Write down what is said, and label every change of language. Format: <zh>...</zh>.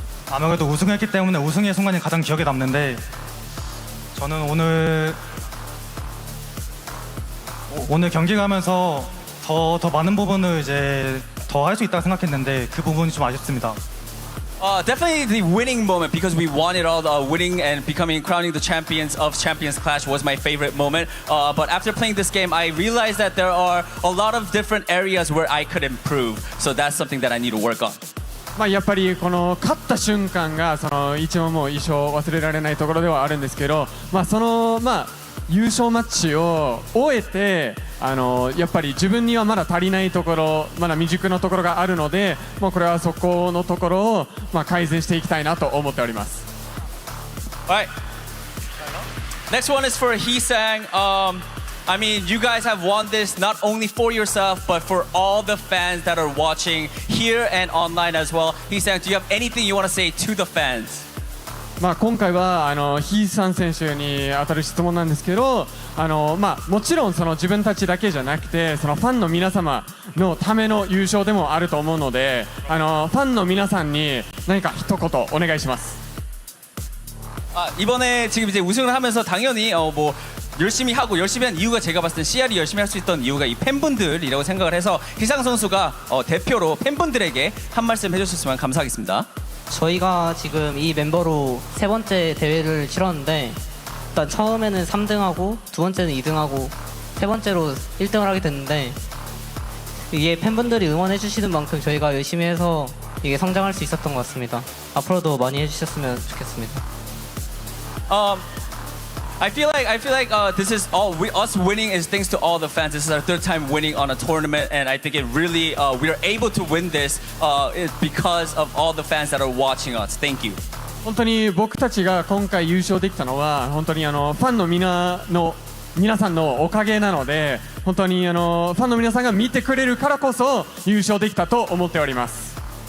<ko>아무래도 우승했기 때문에 우승의 순간이 가장 기억에 남는데 저는 오늘 경기 가면서 더 많은 부분을 이제 더 할 수 있다고 생각했는데 그 부분이 좀 아쉽습니다.</ko> <en>Definitely the winning moment because we won it all. Winning and crowning the champions of Champions Clash was my favorite moment. But after playing this game, I realized that there are a lot of different areas where I could improve. So that's something that I need to work on.</en> <ja>まあ、やっぱりこの勝った瞬間がその一番もう一生忘れられないところではあるんですけど、まあ、その優勝マッチを終えてやっぱり自分にはまだ足りないところ、まだ未熟なところがあるので、もうこれはそこのところを改善していきたいなと思っております。</ja> <en>All right. Next one is for Hee-sang. I mean, you guys have won this not only for yourself, but for all the fans that are watching here and online as well. Hee-sang, do you have anything you want to say to the fans?</en> <ja>まあ今回はヒーさん選手に当たる質問なんですけど、もちろんその自分たちだけじゃなくて、そのファンの皆様のための優勝でもあると思うので、ファンの皆さんに何か一言お願いします。</ja> <ko>이번에 지금 이제 우승을 하면서 당연히 뭐 열심히 하고 열심히 한 이유가 제가 봤을 때 CR이 열심히 할 수 있던 이유가 이 팬분들이라고 생각을 해서 희상 선수가 대표로 팬분들에게 한 말씀 해주셨으면 감사하겠습니다. 저희가 지금 이 멤버로 세 번째 대회를 치렀는데 일단 처음에는 3등하고 두 번째는 2등하고 세 번째로 1등을 하게 됐는데 이게 팬분들이 응원해 주시는 만큼 저희가 열심히 해서 이게 성장할 수 있었던 것 같습니다. 앞으로도 많이 해주셨으면 좋겠습니다.</ko> <en>I feel like this is all us winning is thanks to all the fans. This is our third time winning on a tournament, and I think it really we are able to win this because of all the fans that are watching us. Thank you.</en> <ja>本当に僕たちが今回優勝できたのは本当にファンの皆さんのおかげなので、本当にファンの皆さんが見てくれるからこそ優勝できたと思っております。</ja>